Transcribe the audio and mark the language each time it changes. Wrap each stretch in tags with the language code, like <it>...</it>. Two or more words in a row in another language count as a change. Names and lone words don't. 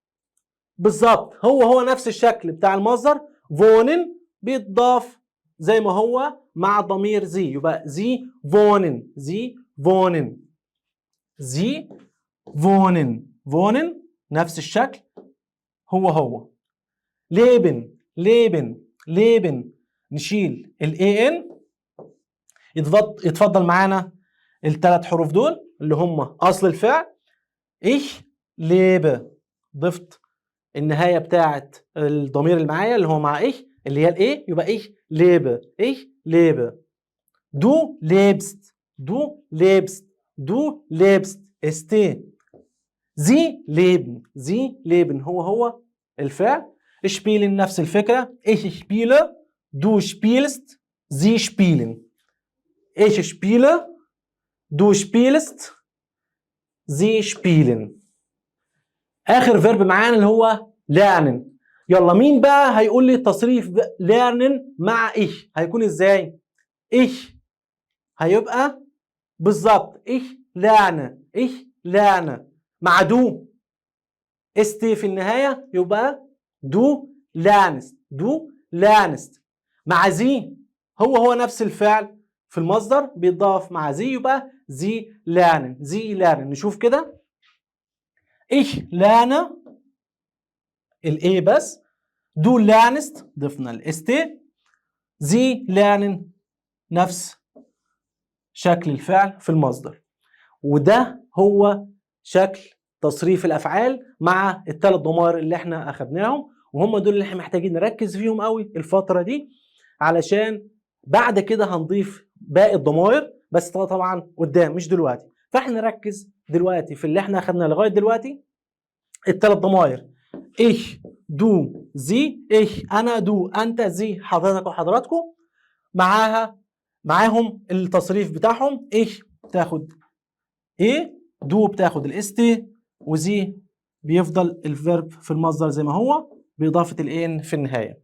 <ar>بالظبط هو نفس الشكل بتاع المصدر، فونن بيتضاف زي ما هو مع ضمير زي، يبقى</ar> <de>Sie wohnen Sie wohnen Sie wohnen wohnen</de> <ar>نفس الشكل هو.</ar> <de>leben leben leben,</de> <ar>نشيل الاي ان، يتفضل معانا الثلاث حروف دول اللي هم اصل الفعل.</ar> <de>ich lebe،</de> <ar>ضفت النهايه بتاعت الضمير اللي معايا اللي هو مع ich اللي هي الايه، يبقى</ar> <de>ich lebe، ich lebe. du lebst، du lebst، du lebst، ist sie leben، sie leben هو الفعل.</de> <ar>spielen نفس الفكرة.</ar> <de>ich spiele du spielst sie spielen. ich spiele du spielst sie spielen.</de> <ar>آخر فيرب معانا اللي هو lernen. يلا مين بقى هيقول لي تصريف lernen مع ich هيكون ازاي؟ ich هيبقى بالظبط</ar> <de>ich lerne</de> <ar>مع دو است في النهايه يبقى</ar> <de>du lernst</de> <ar>مع زي هو نفس الفعل في المصدر بيتضاف مع زي يبقى</ar> <de>Sie lernen.</de> <ar>نشوف كده.</ar> <de>ich lerne</de> <ar>الاي بس.</ar> <de>du lernst</de> <ar>ضفنا الاست.</ar> <de>Sie lernen</de> <ar>نفس شكل الفعل في المصدر. وده هو شكل تصريف الافعال مع الثلاث ضمائر اللي احنا اخدناهم، وهم دول اللي احنا محتاجين نركز فيهم قوي الفتره دي، علشان بعد كده هنضيف باقي الضمائر، بس طبعا قدام مش دلوقتي. فاحنا نركز دلوقتي في اللي احنا اخدناه لغايه دلوقتي، الثلاث ضمائر</ar> <de>ich du sie.</de> <ar>ich انا دو انت زي حضرتك وحضراتكم، معاهم التصريف بتاعهم. ich بتاخد ايه، دو بتاخد الاست، وزي بيفضل الفيرب في المصدر زي ما هو باضافه الان في النهايه.</ar>